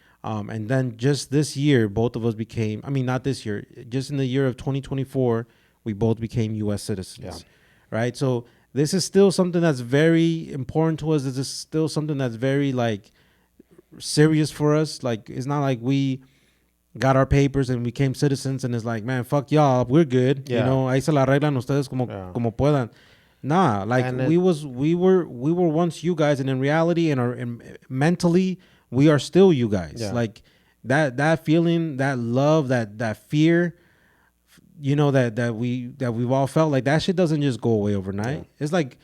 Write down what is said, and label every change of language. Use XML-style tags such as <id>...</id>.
<en>And then just this year, both of us became, I mean, not this year, just in the year of 2024, we both became U.S. citizens, right? So this is still something that's very important to us. This is still something that's very, like, serious for us. Like, it's not like we got our papers and became citizens and it's like, man, fuck y'all, we're good. You know,</en> <es>ahí se la arreglan ustedes como puedan.</es> <en>Nah, like, we were once you guys, and in reality and mentally, we are still you guys. Yeah. Like that feeling, that love, that fear, you know, that we've all felt, like that shit doesn't just go away overnight. Yeah.</en>